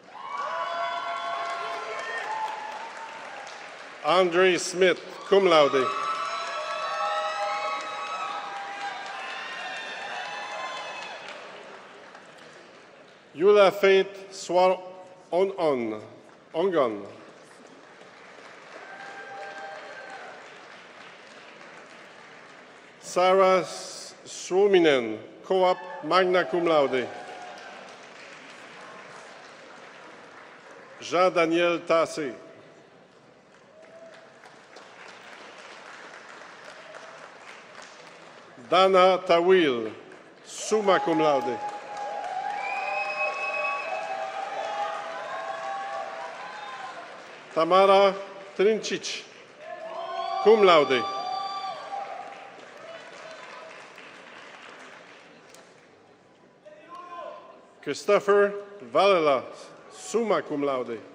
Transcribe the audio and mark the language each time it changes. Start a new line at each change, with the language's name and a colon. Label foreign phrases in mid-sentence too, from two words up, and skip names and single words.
English: Andre Smith, cum laude. Yula Faith Swar Ongon. Sarah Suominen, co-op, magna cum laude. Jean-Daniel Tassé. Dana Tawil, summa cum laude. Tamara Trincic, cum laude. Christopher Valela, summa cum laude.